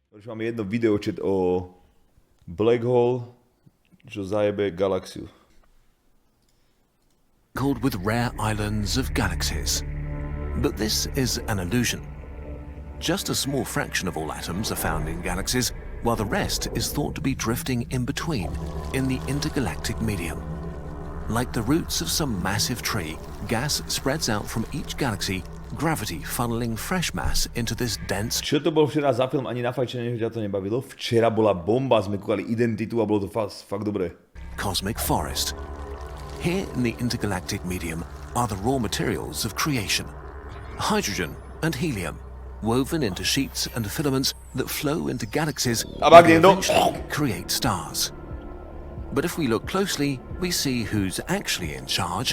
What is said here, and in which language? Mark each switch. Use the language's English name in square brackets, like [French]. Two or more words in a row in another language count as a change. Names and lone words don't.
[Slovak] máme jedno videočet o [English] black hole, [Slovak] čo zajebe galaxiu. [English] Called with rare islands of galaxies. But this is an illusion. Just a small fraction of all atoms are found in galaxies, while the rest is thought to be drifting in between, in the intergalactic medium. Like the roots of some massive tree, gas spreads out from each galaxy, gravity funneling fresh mass into this dense... [Slovak] Čo to bol včera za film? Ani na fajčenie, že ťa to nebavilo? Včera bola bomba, sme kúkali Identitu a bolo to fakt dobré. [English] Cosmic forest. Here in the intergalactic medium are the raw materials of creation. Hydrogen and helium, woven into sheets and filaments that flow into galaxies and eventually create stars. But if we look closely, we see who's actually in charge.